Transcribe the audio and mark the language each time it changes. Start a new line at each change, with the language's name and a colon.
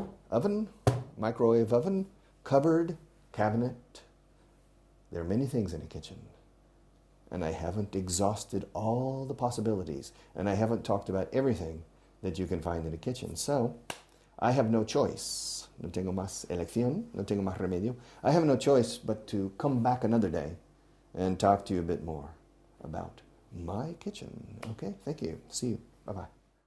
English: Oven, microwave oven, cupboard, cabinet. There are many things in a kitchen, and I haven't exhausted all the possibilities, and I haven't talked about everything that you can find in a kitchen. So I have no choice.
Spanish: No tengo más elección, no tengo más remedio.
English: I have no choice but to come back another day and talk to you a bit more about my kitchen. Okay, thank you. See you. Bye-bye.